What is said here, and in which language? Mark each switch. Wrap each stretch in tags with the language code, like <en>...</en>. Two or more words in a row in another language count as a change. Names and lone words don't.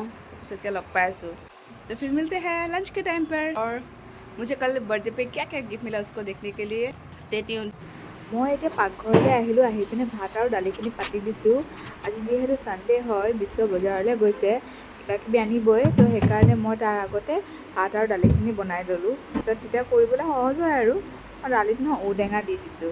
<as>পিছতকৈ লগ পাই আছোঁ।</as> <hi>तो फिर मिलते हैं लंच के टाइम पर और मुझे कल बर्थडे पे क्या क्या गिफ्ट मिला उसको देखने के लिए</hi> <en>stay tune.</en> <as>মই এতিয়া পাকঘৰলৈ আহিলোঁ। আহি পিনে ভাত আৰু দালিখিনি পাতি দিছোঁ। আজি যিহেতু ছানডে হয়, বিশ্ব বজাৰলৈ গৈছে কিবাকিবি আনিবই, তো সেইকাৰণে মই তাৰ আগতে ভাত আৰু দালিখিনি বনাই ল'লোঁ। পিছত তেতিয়া কৰিবলৈ সহজ হয় আৰু দালিত নহয় ঔটেঙা দি দিছোঁ।</as>